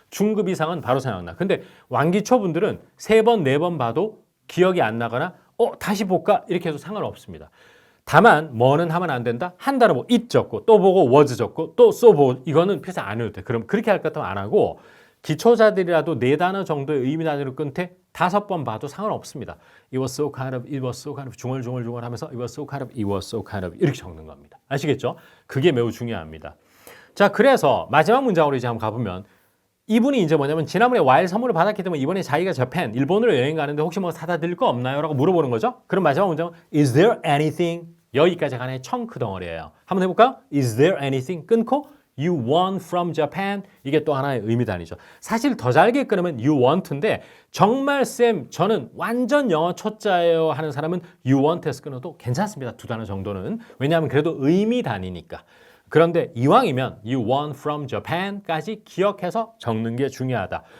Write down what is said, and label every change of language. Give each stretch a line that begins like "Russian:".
Korean: 중급 이상은 바로 생각나. 근데 완기초분들은 3번, 4번 봐도 기억이 안 나거나 다시 볼까? 이렇게 해도 상관없습니다. 다만 뭐는 하면 안 된다? 한 단어 보고 it 적고 또 보고 was 적고 또 so 보고 이거는 필사 안 해도 돼. 그럼 그렇게 할 것 같으면 안 하고 기초자들이라도 4단어 정도의 의미 단위로 끊되 5번 봐도 상관없습니다.
English: It was so kind of, it was so kind of
Korean: 중얼중얼 하면서
English: it was so kind of, it was so kind of
Korean: 이렇게 적는 겁니다. 아시겠죠? 그게 매우 중요합니다. 자, 그래서 마지막 문장으로 이제 한번 가보면 이분이 이제 뭐냐면 지난번에 와일 선물을 받았기 때문에 이번에 자기가 저펜, 일본으로 여행 가는데 혹시 뭐 사다 드릴 거 없나요? 라고 물어보는 거죠. 그럼 마지막 문장은
English: Is there anything?
Korean: 여기까지 하나의 청크 덩어리예요. 한번 해볼까요?
English: Is there anything?
Korean: 끊고
English: You want from Japan?
Korean: 이게 또 하나의 의미 단위죠. 사실 더 잘게 끊으면
English: you want
Korean: 인데 정말 쌤 저는 완전 영어 초짜예요 하는 사람은 you want에서 끊어도 괜찮습니다. 2단어 정도는. 왜냐하면 그래도 의미 단위니까. 그런데 이왕이면
English: you want from Japan
Korean: 까지 기억해서 적는 게 중요하다.